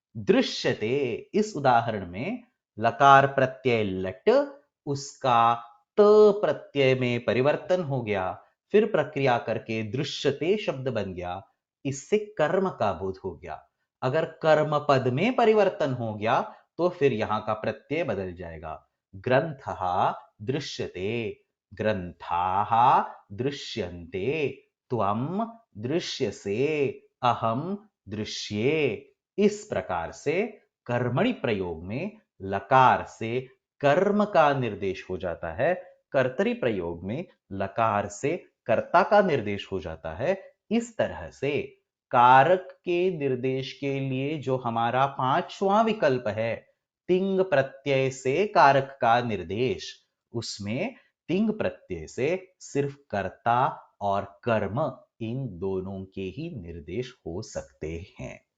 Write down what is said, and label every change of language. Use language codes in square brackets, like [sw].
[hi] दृश्यते, इस उदाहरण में लकार प्रत्यय लट, उसका त प्रत्यय में परिवर्तन हो गया, फिर प्रक्रिया करके दृश्यते शब्द बन गया, इससे कर्म का बोध हो गया। अगर कर्म पद में परिवर्तन हो गया तो फिर यहां का प्रत्यय बदल जाएगा। [sa] ग्रंथः दृश्यते, ग्रंथाः दृश्यन्ते, त्वम दृश्यसे, अहम दृश्ये। [hi] इस प्रकार से कर्मणि प्रयोग में लकार से कर्म का निर्देश हो जाता है, कर्तरी प्रयोग में लकार से कर्ता का निर्देश हो जाता है। इस तरह से कारक के निर्देश के लिए जो हमारा पांचवा विकल्प है, तिंग प्रत्यय से कारक का निर्देश, उसमें तिंग प्रत्यय से सिर्फ कर्ता और कर्म इन दोनों के ही निर्देश हो सकते हैं।